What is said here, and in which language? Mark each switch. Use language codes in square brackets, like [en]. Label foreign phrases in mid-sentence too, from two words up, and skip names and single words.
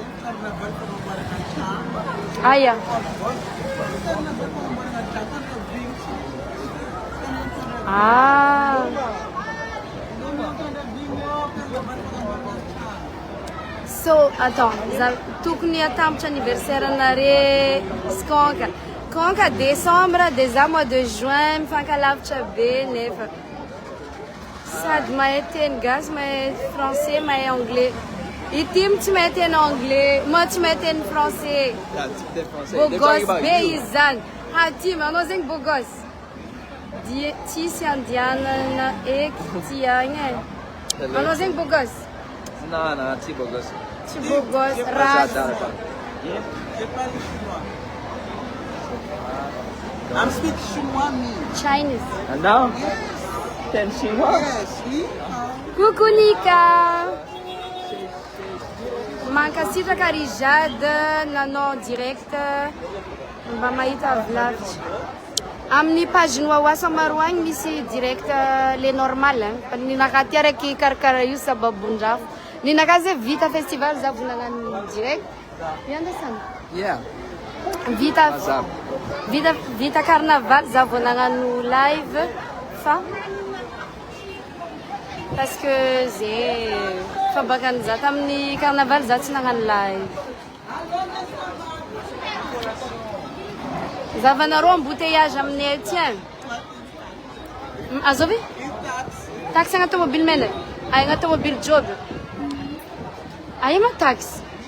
[en] Ah, yeah. Ah. [fr] So, attends, [mg] tokony atambatra anniversaire-nare skonka décembre [fr] déjà mois de juin [mg] mifankalavitra be nefa sady mahay teny gasy mahay français mahay anglais ity tsy mahay teny anglais ma tsy mahay teny français [fr] beau gosse [mg] be izy zany hatimy anao zegny [fr] beau gosse [mg] ty sy andianana eky ty agny anao zegny [fr] beau gosse Non, ty beau gosse. Ty beau gosse, race. [en] I'm speaking chinois, me. Chinese. [fr] Non? T'es chinois? [en] Yes, me. [fr] Coucou Nika. [mg] Mankasitraka ry Jade nanao direct mba mahita avy lavitra. Amin'ny page Noaoasa maro agny misy direct [fr] le normal. [mg] Ninaka ty araiky karakara io sababon-drafo. Ninaka zay vita festival za vao nagnano direct. [en] You understand? Yeah. [mg] Vita carnaval za vao nagnano live fa [fr] parce que [mg] zay fa bakany za tamin'ny carnaval za tsy nagnano live. Zavanareo embouteillage aminay aty azovy? Taxi agnaty tomobile mena? Ay agnaty tomobile job. Ay ma taxi?